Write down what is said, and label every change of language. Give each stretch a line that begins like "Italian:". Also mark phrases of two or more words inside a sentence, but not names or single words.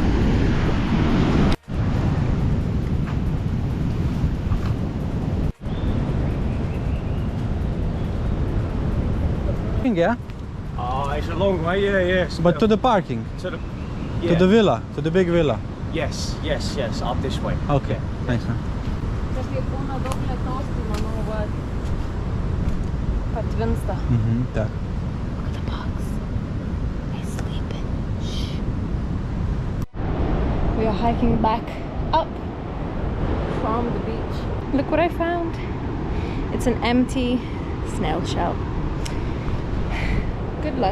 English: Yeah? Oh, it's a long way, yeah. But to the parking, To the, to the villa, to the big villa. yes, up this way. Okay, thanks man.
Lithuanian: Kažkaip būna daug lietaus, tai manau, va, patvinsta. Так.
English: Look at the bugs. They're sleeping. Shh. We are hiking back up from the beach. Look what I found. It's an empty snail shell. Good luck.